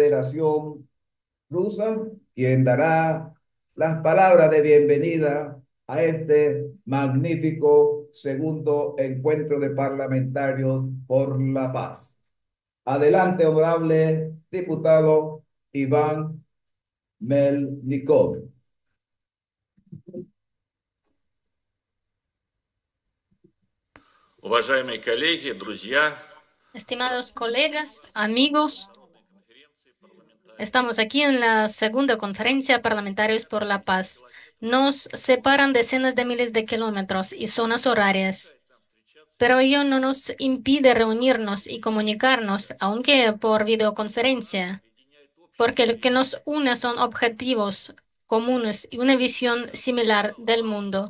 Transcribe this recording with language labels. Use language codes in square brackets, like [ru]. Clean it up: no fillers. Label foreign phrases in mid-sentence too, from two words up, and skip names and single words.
[es] Federación Rusa, quien dará las palabras de bienvenida a este magnífico segundo encuentro de parlamentarios por la paz. Adelante, honorable diputado Iván Melnikov. [ru] Уважаемые коллеги, друзья, [es] Estimados colegas, amigos, estamos aquí en la segunda conferencia Parlamentarios por la Paz. Nos separan decenas de miles de kilómetros y zonas horarias, pero ello no nos impide reunirnos y comunicarnos, aunque por videoconferencia, porque lo que nos une son objetivos comunes y una visión similar del mundo.